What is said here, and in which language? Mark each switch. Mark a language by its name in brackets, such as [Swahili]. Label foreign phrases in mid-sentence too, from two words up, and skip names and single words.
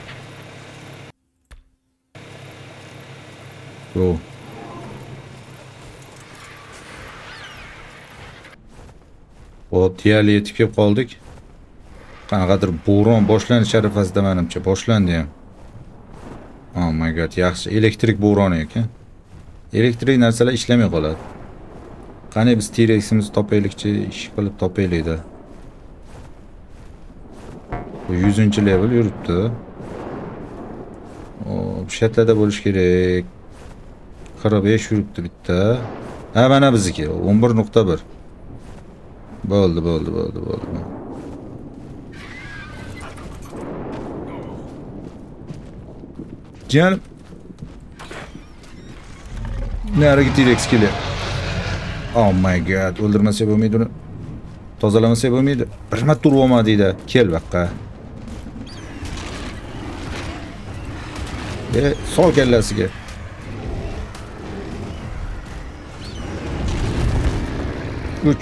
[English] Go. [Uzbek] O, tiyali yetib kelib qoldik. Qanaqadir bo'ron boshlanish arafasida menimcha boshlandi ham. [English] Oh my god, [Uzbek] yaxshi. Elektrik bo'roni ekan. Elektrik narsalar ishlamay qoladi. Qani biz T-Rex'imizni topaylikchi, ish qilib topaylik-da. 100-level yuribdi. O, bu shatlada bo'lish kerak. 45 yuribdi bitta. Ha, mana bizniki 11.1. Bo'ldi. Canım. [Turkish] Nereye gitti T-Rex kili? [English] Oh my god, [Uzbek] o'ldirmasa bo'lmaydi uni. Tozalamasa bo'lmaydi. Bir marta urib olmadingda. Kel baqqa. Sol kallasiga. Uch.